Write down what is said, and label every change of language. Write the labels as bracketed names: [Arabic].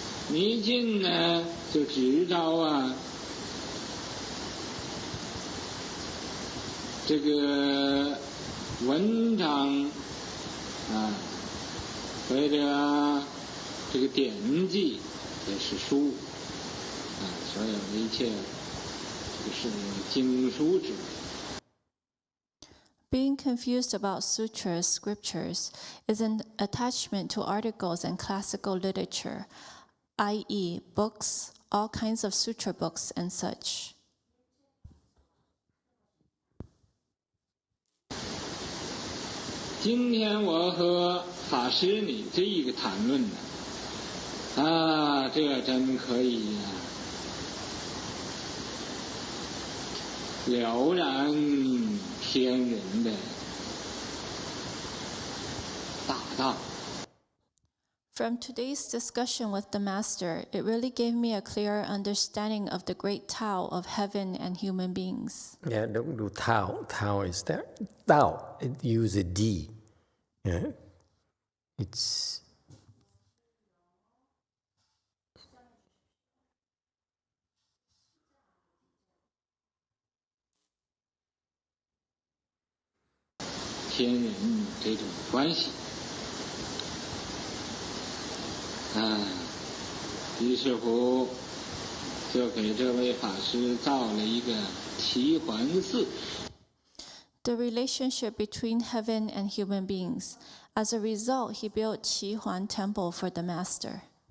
[Chinese] 迷信呢，就执照这个文章或者这个典籍也是书所有的一切这个是经书之类。 [English] Being confused about sutras, scriptures, is an attachment to articles and classical literature, i.e., books, all kinds of sutra books and such. [Chinese] 今天我和法师你这一个谈论呢，这真可以了然天人的大道。 [English] From today's discussion with the Master, it really gave me a clearer understanding of the great Tao of heaven and human beings. Yeah, don't do Tao. Tao is there. Tao, it uses a D. Yeah. It's [Chinese] 天人这种关系于是乎就给这位法师造了一个齐桓寺。 [English] The relationship between heaven and human beings. As a result, he built Qi Huan Temple for the Master.